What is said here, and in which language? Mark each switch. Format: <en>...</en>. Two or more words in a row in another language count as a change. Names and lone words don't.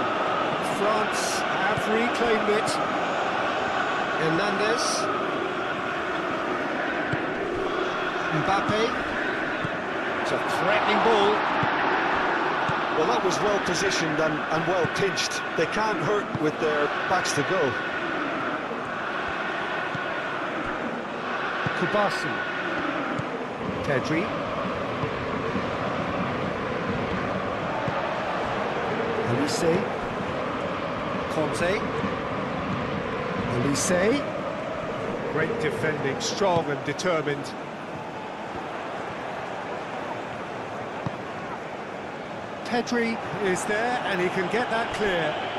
<en>France have reclaimed it. Hernandez. Mbappe. It's a threatening ball. Well, that was well positioned and well pinched. They can't hurt with their backs to go. Kubasi. Pedri. Elise. Conte. Elise. Great defending, strong and determined. Pedri is there and he can get that clear.</en>